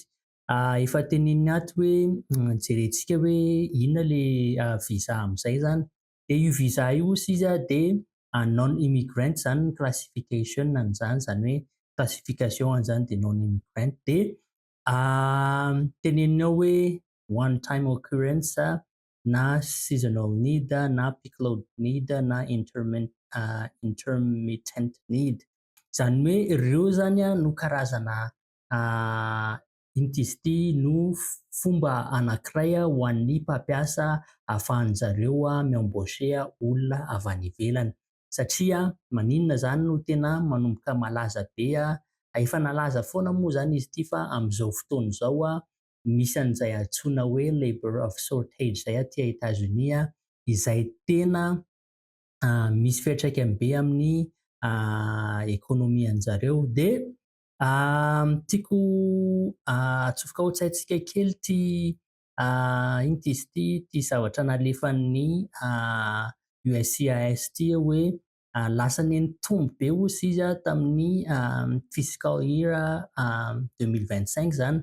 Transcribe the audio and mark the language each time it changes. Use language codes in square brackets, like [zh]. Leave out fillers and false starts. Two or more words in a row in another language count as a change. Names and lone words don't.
[mg] Efa teneniny ato hoe jerentsika hoe inona lay visa amin'izay zany. De io visa io hozy izy de non-immigrant zany ny classification an'izany, zany hoe classification an'izany de non-immigrant de teneniny ao hoe [en] one time occurrence [mg] na [en] seasonal need [mg] na [en] peak load need [mg] na [en] intermittent need. [mg] Zany hoe ireo zany no karazana ino izy ity no fomba anankiray ho an'ny mpampiasa ahafahan'zareo mi-embaucher olona avy any ivelany. satria maninona zany no tena manomboka malaza be efa nalaza foana moa zany izy ity fa am'izao fotoana izao misy an'izay antsoina hoe [en] labor of shortage [mg] zay aty États-Unis izay tena misy fiantraikany be amin'ny ekônomian'jareo de tiako atsofoka ao an-tsaintsika kely ino ty izy ty zavatra nalefan'ny USCIS ty hoe lasa nenitombo be hozy izy tamin'ny [en] fiscal year 2025 [mg] zany.